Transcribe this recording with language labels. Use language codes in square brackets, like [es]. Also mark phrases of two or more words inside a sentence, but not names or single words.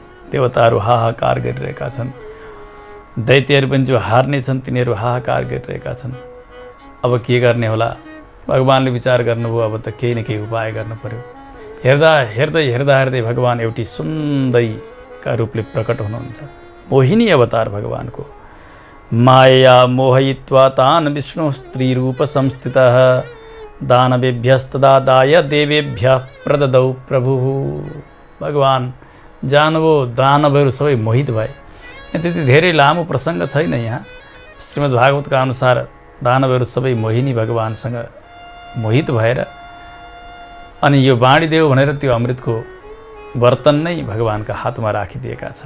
[ne] देवताहरू हाहाकार गरिरहेका छन्, दैत्यहरू पनि जो हार्ने छन् तिनीहरू हाहाकार गरिरहेका छन्। अब के गर्ने होला? भगवानले विचार गर्नुभयो, अब त केही न केही उपाय गर्नु पर्यो। हेर्दा हेर्दै भगवान एउटी सुन्दरीका रूपले प्रकट हुनुहुन्छ। मोहिनी अवतार भगवानको। [sa] माया मोहयित्वा तान् विष्णु स्त्री रूप संस्थितः दानवेभ्यस्तदादाय देवेभ्यः प्रददौ प्रभु। [ne] भगवान जानुभयो, दानवहरू सबै मोहित भए। त्यति धेरै लामो प्रसङ्ग छैन यहाँ। श्रीमद् भागवतका अनुसार दानवहरू सबै मोहिनी भगवानसँग मोहित भएर अनि यो बाँडिदेऊ भनेर त्यो अमृतको बर्तन नै भगवानका हातमा राखिदिएका छन्।